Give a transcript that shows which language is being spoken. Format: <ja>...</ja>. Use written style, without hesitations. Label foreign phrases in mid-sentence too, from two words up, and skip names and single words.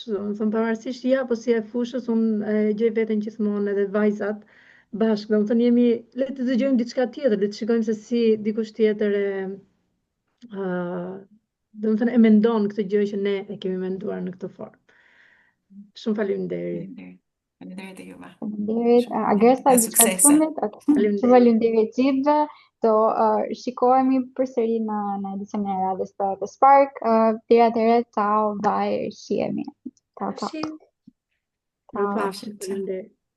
<sq>Domethënë pavarësisht ja apo si e fushës, unë gjej veten gjithmonë edhe vajzat bashkë, domethënë le të dëgjojmë diçka tjetër, le të shikojmë se si dikush tjetër domethënë e mendon këtë gjë që ne e kemi menduar në këtë formë. Shumë faleminderit. Faleminderit e juve. Faleminderit. Agresta, diçka të fundit? Faleminderit gjithëve. Do shikohemi përsëri në edicionin e radhës të Spark. Deri atëherë,</sq> <it>ciao, bye, shihemi. Ciao, ciao. Shi. Ciao, Ciao.</it> <sq>faleminderit.</sq>